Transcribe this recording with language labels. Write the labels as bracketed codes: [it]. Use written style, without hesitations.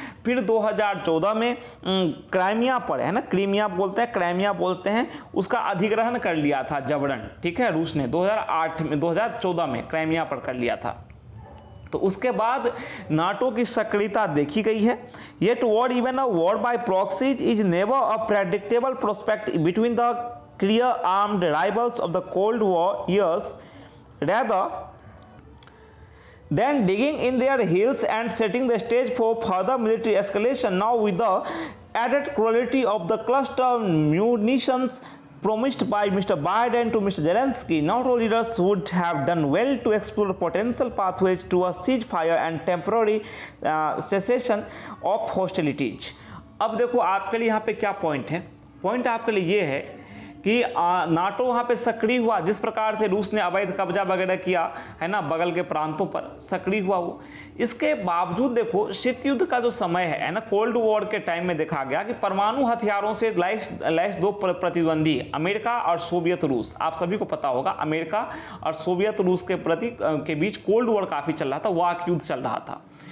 [hi] फिर 2014 में क्राइमिया पर, है ना, क्राइमिया बोलते हैं, उसका अधिग्रहण कर लिया था जबरन। ठीक है, रूस ने 2014 में क्राइमिया पर कर लिया था। तो उसके बाद नाटो की सक्रियता देखी गई है। [en] Yet war, even a war by proxies, is never a predictable prospect between the clear armed rivals of the Cold War years, rather than digging in their heels and setting the stage for further military escalation. Now with the added cruelty of the cluster munitions promised by Mr. Biden to Mr. Zelensky, NATO leaders would have done well to explore potential pathways to a ceasefire and temporary cessation of hostilities. [hi] अब देखो आपके लिए यहाँ पे क्या point है। Point आपके लिए ये है कि नाटो वहाँ पे सक्रिय हुआ, जिस प्रकार से रूस ने अवैध कब्जा वगैरह किया है ना बगल के प्रांतों पर, सक्रिय हुआ वो। इसके बावजूद देखो शीत युद्ध का जो समय है ना, कोल्ड वॉर के टाइम में देखा गया कि परमाणु हथियारों से लैस दो प्रतिद्वंदी अमेरिका और सोवियत रूस, आप सभी को पता होगा अमेरिका और सोवियत रूस के बीच कोल्ड वॉर काफ़ी चल रहा था, वाक युद्ध चल रहा था।